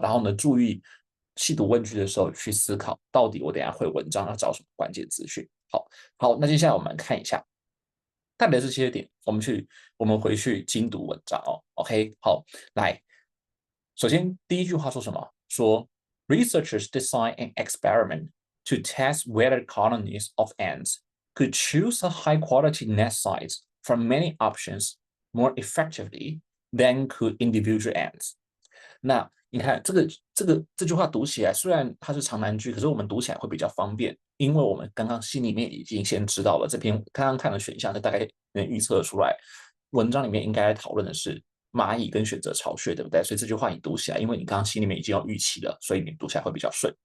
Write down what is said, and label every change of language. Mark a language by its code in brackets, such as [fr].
[zh] 然后呢，注意细读问句的时候去思考，到底我等一下会文章要找什么关键资讯。好，那接下来我们看一下。特别是这些点，我们回去精读文章哦。 OK，好，来，首先第一句话说什么？说 [en] researchers design an experiment to test whether colonies of ants could choose a high quality nest sites from many options more effectively than could individual ants。 [zh] 那你看这句话读起来，虽然它是长难句，可是我们读起来会比较方便，因为我们刚刚心里面已经先知道了这篇刚刚看的选项，就大概能预测出来，文章里面应该讨论的是蚂蚁跟选择巢穴，对不对？所以这句话你读起来，因为你刚刚心里面已经有预期了，所以你读起来会比较顺。